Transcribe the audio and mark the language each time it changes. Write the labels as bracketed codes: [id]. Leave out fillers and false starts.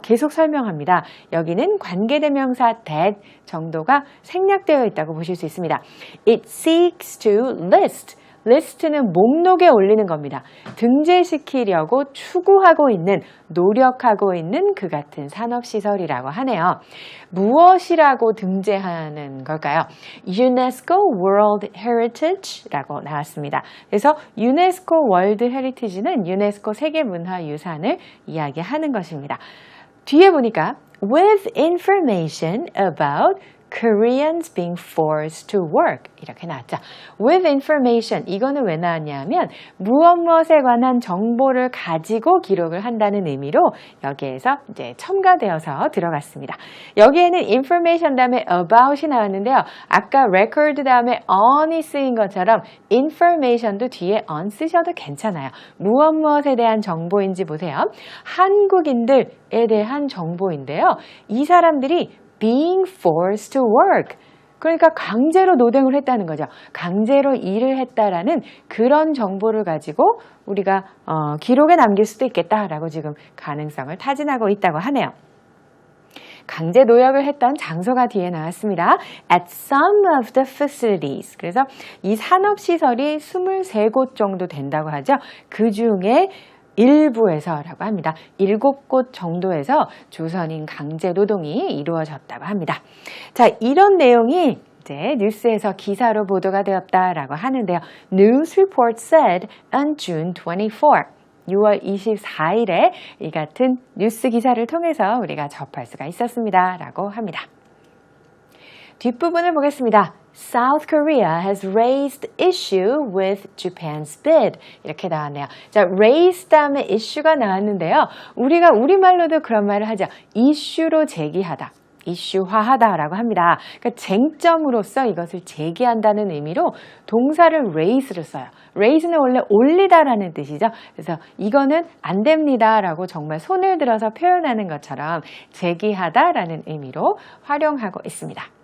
[ko] 계속 설명합니다. 여기는 관계대명사 that 정도가 생략되어 있다고 보실 수 있습니다. [en] It seeks to list. [ko] list는 목록에 올리는 겁니다. 등재시키려고 추구하고 있는, 노력하고 있는 그 같은 산업시설이라고 하네요. 무엇이라고 등재하는 걸까요? UNESCO World Heritage라고 나왔습니다. 그래서 유네스코 월드 헤리티지는 유네스코 세계문화유산을 이야기하는 것입니다. 뒤에 보니까 [en] with information about Koreans being forced to work [ko] 이렇게 나왔죠. [en] With information [ko] 이거는 왜 나왔냐면 무엇에 관한 정보를 가지고 기록을 한다는 의미로 여기에서 이제 첨가되어서 들어갔습니다. 여기에는 information 다음에 about이 나왔는데요. 아까 record 다음에 on이 쓰인 것처럼 information도 뒤에 on 쓰셔도 괜찮아요. 무엇에 대한 정보인지 보세요. 한국인들에 대한 정보인데요. 이 사람들이 [en] being forced to work. [ko] 그러니까 강제로 노동을 했다는 거죠. 강제로 일을 했다라는 그런 정보를 가지고 우리가 기록에 남길 수도 있겠다라고 지금 가능성을 타진하고 있다고 하네요. 강제 노역을 했던 장소가 뒤에 나왔습니다. [en] At some of the facilities. [ko] 그래서 이 산업시설이 23곳 정도 된다고 하죠. 그 중에 일부에서라고 합니다. 7곳 정도에서 조선인 강제 노동이 이루어졌다고 합니다. 자, 이런 내용이 이제 뉴스에서 기사로 보도가 되었다라고 하는데요. [en] News report said on June 24. [ko] 6월 24일에 이 같은 뉴스 기사를 통해서 우리가 접할 수가 있었습니다. 라고 합니다. 뒷부분을 보겠습니다. [en] South Korea has raised issue with Japan's bid. [ko] 이렇게 나왔네요. 자, raise 다음에 issue가 나왔는데요. 우리가 우리말로도 그런 말을 하죠. 이슈로 제기하다. 이슈화하다라고 합니다. 그러니까 쟁점으로서 이것을 제기한다는 의미로 동사를 raise를 써요. raise는 원래 올리다라는 뜻이죠. 그래서 이거는 안 됩니다라고 정말 손을 들어서 표현하는 것처럼 제기하다라는 의미로 활용하고 있습니다.